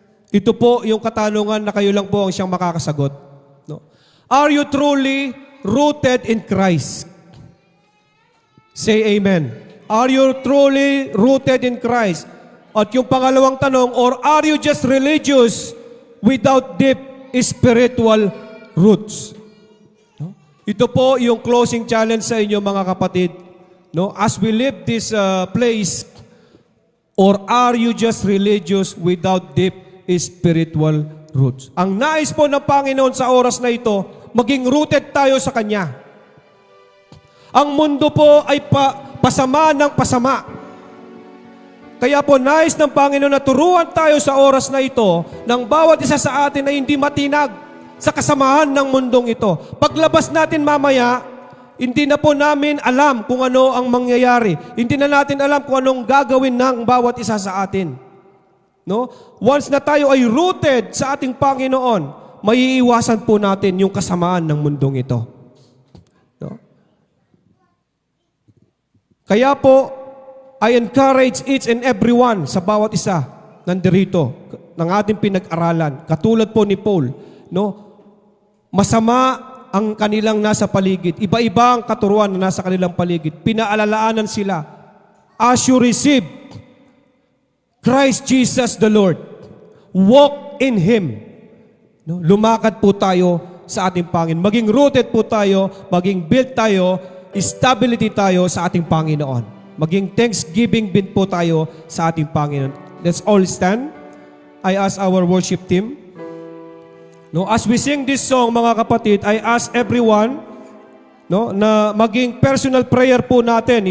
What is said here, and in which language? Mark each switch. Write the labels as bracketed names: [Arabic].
[Filipino] Ito po yung katanungan na kayo lang po ang siyang makakasagot. No? [English] Are you truly rooted in Christ? Say amen. Are you truly rooted in Christ? [Filipino] At yung pangalawang tanong, [English] or are you just religious without deep spiritual roots? [Filipino] No? Ito po yung closing challenge sa inyo mga kapatid. No? [English] As we leave this place, or are you just religious without deep spiritual roots? [Filipino] Ang nais po ng Panginoon sa oras na ito, maging rooted tayo sa Kanya. Ang mundo po ay pasama ng pasama. Kaya po nais ng Panginoon na turuan tayo sa oras na ito ng bawat isa sa atin na hindi matinag sa kasamahan ng mundong ito. Paglabas natin mamaya, hindi na po namin alam kung ano ang mangyayari. Hindi na natin alam kung anong gagawin ng bawat isa sa atin. No? Once na tayo ay rooted sa ating Panginoon, maiiwasan po natin yung kasamaan ng mundong ito. No? Kaya po, [English] I encourage each and everyone [Filipino] sa bawat isa nandirito ng ating pinag-aralan. Katulad po ni Paul, no? Masama ang kanilang nasa paligid. Iba-iba ang katuruan na nasa kanilang paligid. Pinaalalaanan sila. [English] As you receive Christ Jesus the Lord, walk in Him. [Filipino] No? Lumakad po tayo sa ating Panginoon. Maging rooted po tayo, maging built tayo, stability tayo sa ating Panginoon. Maging thanksgiving din po tayo sa ating Panginoon. [English] Let's all stand. I ask our worship team. No, as we sing this song, [Filipino] mga kapatid, [English] I ask everyone, no, [Filipino] na maging [English] personal prayer po natin.